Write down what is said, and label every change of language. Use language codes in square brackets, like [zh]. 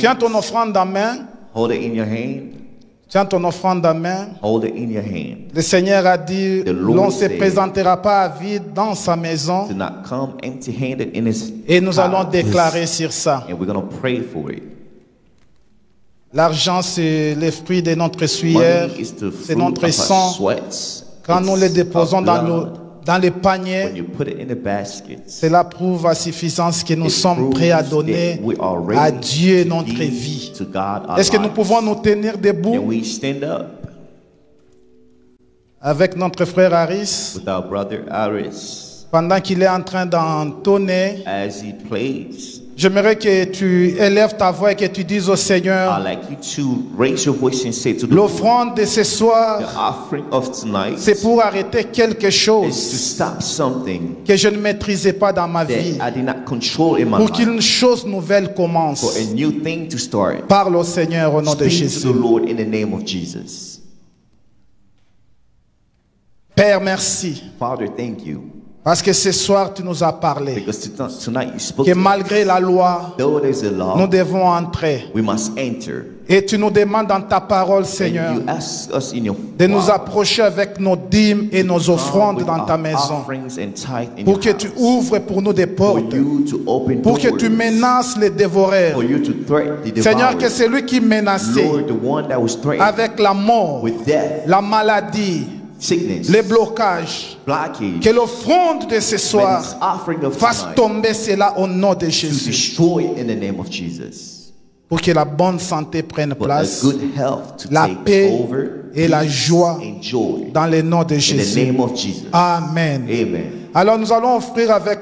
[fr] Tiens ton offrande en main. [en] Hold it in your hand. [fr] Tiens ton offrande en main. [en] Hold it in your hand. [fr] Le Seigneur a dit, [en] The Lord [fr] l'on ne se [en] said, [fr] présentera pas à vide dans sa maison. [en] Do not come empty-handed in His [fr] Et nous allons [en] house. [fr] déclarer sur ça. [en] And we're going to pray for it. [fr] L'argent, c'est le fruit de notre sueur, [en] Money is the [fr] c'est [en] fruit [fr] notre [en] of our [fr] sang. [en] sweats. [fr] Quand nous [en] It's [fr] les déposons [en] our [fr] dans, [en] blood. [fr] dans les [en] When [fr] paniers, [en] you put it in the baskets, [fr] cela prouve à suffisance que nous [en] it [fr] sommes [en] proves [fr] prêts à [en] that [fr] donner [en] we are ready [fr] à Dieu [en] to [fr] notre [en] give [fr] vie. [en] to God our [fr] Est-ce que nous [en] lives. [fr] pouvons nous tenir [en] Can [fr] debout [en] we stand up [fr] avec notre frère Harris [en] with our brother Aris [fr] pendant qu'il est en train d'entonner? [en] as he plays? [fr] J'aimerais que tu élèves ta voix et que tu dises au Seigneur, [en] I'd like you to raise your voice and say to the Lord, [fr] l'offrande de ce soir, [en] the offering of tonight [fr] c'est pour arrêter quelque [en] is to [fr] chose [en] stop something [fr] que je ne maîtrisais pas dans ma vie, [en] that I did not control in my [fr] pour [en] life, [fr] qu'une chose nouvelle commence. [en] for a new thing to start. [fr] Parle au Seigneur au nom de [en] Speak to [fr] Jésus. [en] the Lord in the name of Jesus. [fr] Père, merci. [en] Father, thank you. [fr] Parce que ce soir, tu nous as parlé [en] Because tonight you spoke [fr] que [en] to us. [fr] malgré la loi, [en] Though there's a law, [fr] nous devons entrer. [en] we must enter. [fr] Et tu nous demandes dans ta parole, [en] And [fr] Seigneur, [en] you ask us in your [fr] de nous [en] word, [fr] approcher avec nos dîmes et nos [en] come [fr] offrandes [en] with [fr] dans [en] our [fr] ta maison. [en] offerings and tithe in [fr] Pour [en] your [fr] que tu [en] house. [fr] ouvres pour nous des [en] For [fr] portes. [en] you to open [fr] Pour que [en] doors. [fr] tu menaces les dévoreurs. [en] For you to threaten the [fr] Seigneur, que [en] devourer. [fr] celui qui menaçait [en] Lord, the one that was threatened [fr] avec la mort, [en] with death, [fr] la maladie, [en] sickness, [fr] les blocages, [en] blockage, [fr] que l'offrande de ce [en] may [fr] soir [en] this offering of [fr] fasse [en] tonight [fr] tomber cela au nom de [en] to [fr] Jésus. [en] destroy in the name of Jesus. [fr] Pour que la bonne santé prenne [en] But a [fr] place, [en] good health to [fr] la [en] take [fr] paix [en] over, [fr] et la [en] peace [fr] joie [en] and joy [fr] dans le nom de [en] in the [fr] Jésus. [en] name of Jesus. [fr] Amen. [en] Amen. [fr] Alors nous allons offrir avec